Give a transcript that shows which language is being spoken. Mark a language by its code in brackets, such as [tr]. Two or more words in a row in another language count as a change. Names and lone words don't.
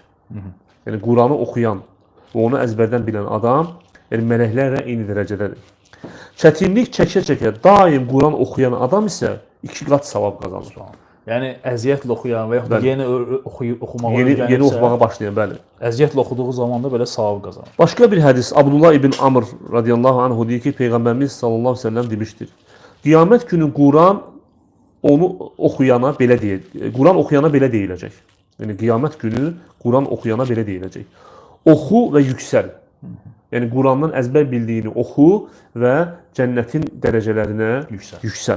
[az] Yəni Quranı oxuyan və onu əzbərdən bilən adam, yəni mələklərlə eyni dərəcədədir. Çətinlik çəkə-çəkə daim Quran oxuyan adam isə 2 qat savab qazanır. Yəni əziyyətlə oxuyan və yaxud yeni oxumağa yeni oxumağa başlayan, bəli. Əziyyətlə oxuduğu zaman da belə savab qazanır. Başqa bir hədis Abdullah ibn Amr [ar] رضي الله عنه [az] deyir ki, Peyğəmbərimiz [ar] صلى الله عليه وسلم [az] demişdir: "Qiyamət günü Quran onu oxuyana belə Quran oxuyana belə deyiləcək." Yəni qiyamət günü Quran oxuyana belə deyiləcək: "Oxu və yüksəl." Yəni Qurandan əzbər bildiyini oxu və cənnətin dərəcələrinə yüksəl.